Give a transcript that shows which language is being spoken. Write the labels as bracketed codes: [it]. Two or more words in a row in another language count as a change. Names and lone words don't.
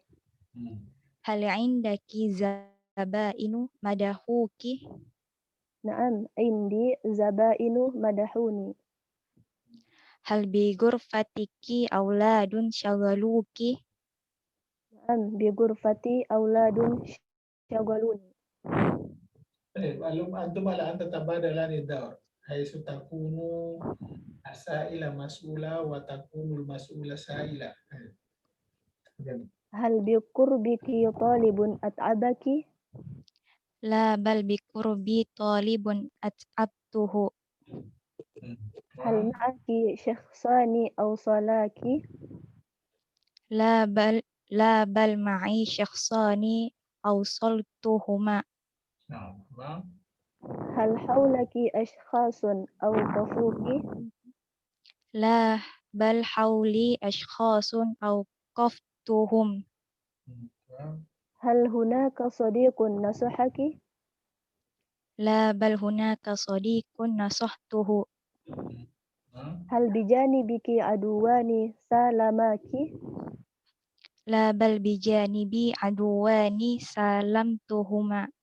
[ar] هل عندك ظبيان مدحاك. نعم، عندي ظبيان مدحاني. هل بغرفتك أولاد شغلوك. نعم, بغرفتي أولاد شغلوني. أنتما الآن تتبادلان الدور. حيث تكون السائل مسؤولا وتكون مسؤولا سائلا. هل بقربك طالب أتعبك? لا بل بقربي طالب أتعبته. هل معك شخصان أوصلاك? لا بل معي شخصان أوصلتهما. هل حولك أشخاص أوقفوك? لا بل حولي أشخاص أوقفتهم. هل هناك صديق نصحك؟ لا بل هناك صديق نصحته. هل بجانبك عدوان سالماك؟ لا بل بجانبي عدوان سالمتهما.